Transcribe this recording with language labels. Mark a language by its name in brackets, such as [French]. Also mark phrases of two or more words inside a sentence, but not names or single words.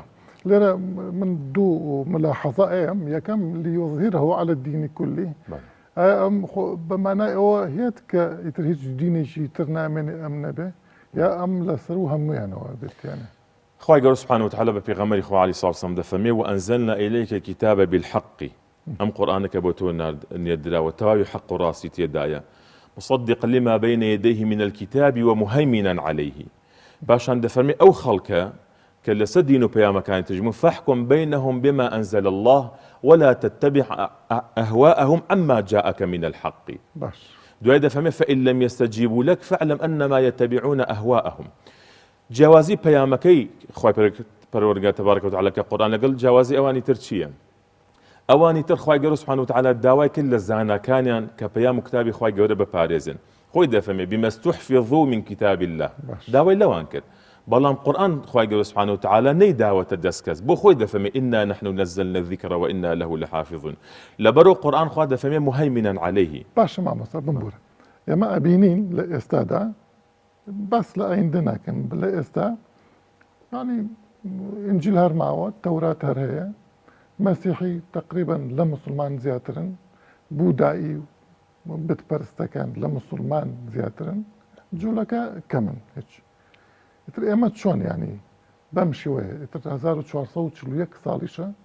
[Central Kurdish] لێرە من دوو ملاحەزە ئەم یەکەم [Arabic] لیوظهیره عەلە الدین کولی [Central Kurdish] بەمانای ئەوە هێت کە ئیتر هیچ دینێکی تر نامێنێ ئەم نەبێ یا ئەم لەسەر و هەموویانەوە بێتیانە. خوای گەورە [Arabic] سوبحانه وتعالە [Central Kurdish] بە پێغەمبەری خوا [Arabic] عەلەیهی سەڵات وسەلام [Central Kurdish] دەفەرمێ [Arabic] وأنزلنا إليك الكتاب بالحق [Central Kurdish] ئەم قورآانەکە بۆ تۆ نێردراوە تەواوی حەق و ڕاستی تێدایە [Arabic] مصدقا لما بين يديه من الكتاب ومهيمنا عليه [Central Kurdish] باشان دەفەرمێ ئەو خەڵکە کە لەسەر دین و پەیامەکانی تژمون [Arabic] فاحكم بينهم بما أنزل الله ولا تتبع أهواءهم عما جاءك من الحق [Central Kurdish] باش دوای دەفەرمێ [Arabic] فإن لم يستجيبوا لك فاعلم أنما يتبعون أهواءهم [Central Kurdish] جیاوازی پەیامەکەی خوای پەروەردگار [Arabic] تبارەکە و تەعالا [Central Kurdish] کە قورئان لەگەڵ جیاوازی ئەوانی تر چییە؟ ئەوانی تر خوای گەورە [Arabic] سوبحانه و تەعالا [Central Kurdish] داوای کرد لە زانەکانیان کە پەیام و کتابی خوای گەورە بپارێزن خۆی دەفەرمێ [Arabic] بما استحفظوا من كتاب الله [Central Kurdish] داوای لەوان کرد بەڵام قورئان خوای گەورە [Arabic] سوبحانه و تەعالا [Central Kurdish] نەیداوەتە دەستکەس بۆ خۆی دەفەرمێ [Arabic] إنا نحن نزلنا الذكر وإنا له لحافظون [Central Kurdish] لەبەرەوە قورئان خوا دەفەرمێ [Arabic] مهيمنا عليه [Central Kurdish] باش مامۆستا بمبورە ئێمە ئەبینین لە ئێستادا بەس لە ئایندە ناکەن لە ئێستا ینی ئینجیل هەر ماوە تەورات هەر هەیە مەسیحی تقریبا لە مسلمان زیاترن بودایی و بتپەرستەکان لە مسلمان زیاترن جوولەکە کەمن هیچ ئیتر ئێمە چۆن ینی بەم شێوەیە ئیتر 1441 ساڵیشە